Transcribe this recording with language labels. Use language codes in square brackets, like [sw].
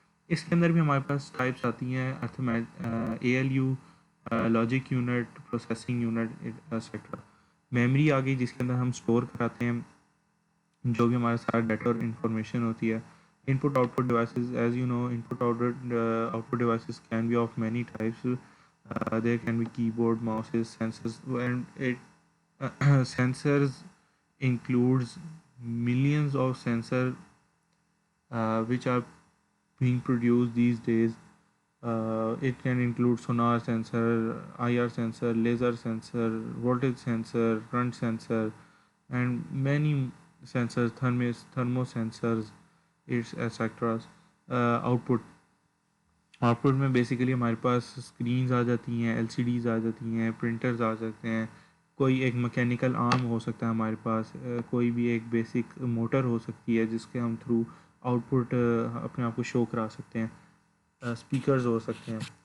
[hi] इसके अंदर भी हमारे पास टाइप्स आती हैं, ALU, logic unit, processing unit, etcetera. Memory आ गई, जिसके अंदर हम स्टोर कराते हैं जो भी हमारा सारा डाटा और इंफॉर्मेशन होती है। [en] Input output devices, as you know, input output devices can be of many types. There can be keyboard, mouses, sensors, and it sensors includes millions of sensors which are being produced these days. It can include sonar sensor, IR sensor, laser sensor, voltage sensor, current sensor, and many sensors, thermo sensors, its etc. [hi] Output output में basically हमारे पास screens आ जाती हैं, LCDs आ जाती हैं, printers आ सकते हैं, कोई एक मैकेनिकल आर्म हो सकता है हमारे पास, कोई भी एक बेसिक मोटर हो सकती है जिसके हम थ्रू आउटपुट अपने आप को शो करा सकते हैं, स्पीकर्स हो सकते हैं।